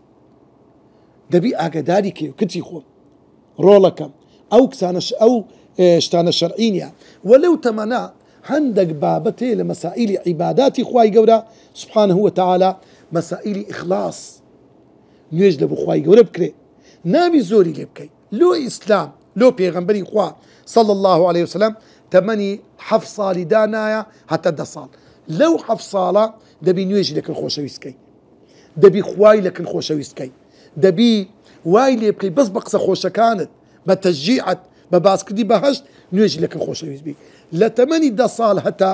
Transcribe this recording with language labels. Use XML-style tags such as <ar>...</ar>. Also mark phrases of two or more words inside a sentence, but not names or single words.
<ckb>دەبی ئاگاداری کێ کچی خۆم ڕۆڵەکەم ئەو کسانە ئەو شتانە شەرعی نیە وەلەو تەمەنا هەندێک بابەتێ لە مەسائیلی عیباداتی خوای گەورە</ckb> <ar>سبحانه وتعالى</ar> <ckb>مەسائیلی ئیخلاص نوێژ لە بۆ خوای گەورە بکرێ نابی زۆری لێ بکەی لۆ ئیسلام لۆ پێغەمبەری خوا</ckb> <ar>صلى الله عليه وسلم</ar> <ckb>تەمەنی 7 ساڵی دانایە هەتە 10 ساڵ لەو 7 ساڵە دەبی نوێژی لەکن خۆشەویستکەی دەبی خوای لەکن خۆشەویستکەی دەبی وای لێ بکەی بەس بە قسە خۆشەکانت بە تەشجیعت بە باسکردی بەهەشت نوێژی لەکن خۆشەویست بی لە تەمەنی 10 ساڵ هەتا</ckb>